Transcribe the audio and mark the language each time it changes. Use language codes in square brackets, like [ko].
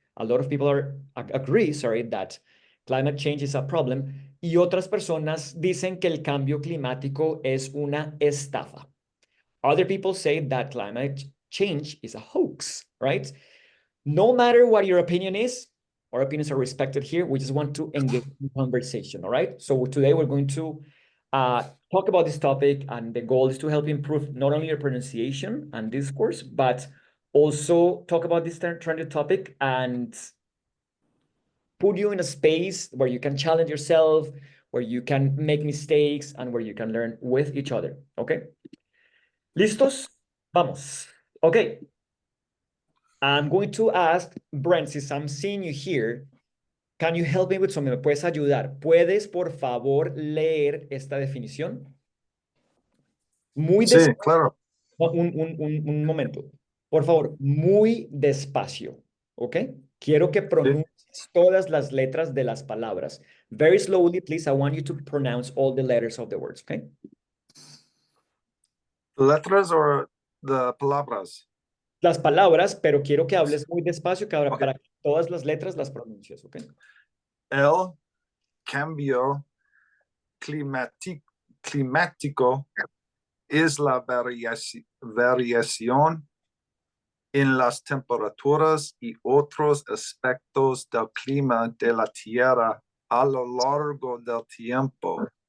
[en] A lot of people agree, that climate change is a problem. [es] Y otras personas dicen que el cambio climático es una estafa. [en] Other people say that climate change is a hoax, right? No matter what your opinion is, our opinions are respected here. We just want to engage in conversation, all right? So today we're going to talk about this topic, and the goal is to help improve not only your pronunciation and discourse, but also talk about this trendy topic and put you in a space where you can challenge yourself, where you can make mistakes, and where you can learn with each other, okay? [es] ¿Listos? Vamos. [en] Okay. I'm going to ask Brent, since I'm seeing you here, can you help me with something? [es] ¿Me puedes ayudar? ¿Puedes, por favor, leer esta definición? Muy Sí, despacio. claro. Un momento. Por favor, muy despacio, ¿ok? Quiero que pronuncies todas las letras de las palabras. [en] Very slowly, please. I want you to pronounce all the letters of the words, okay? [es] Letras or the palabras? Las palabras, pero quiero que hables muy despacio Ok. para que todas las letras las pronuncies, ¿ok? El cambio climático es la variación en las temperaturas y otros aspectos del clima de la Tierra a lo largo del tiempo,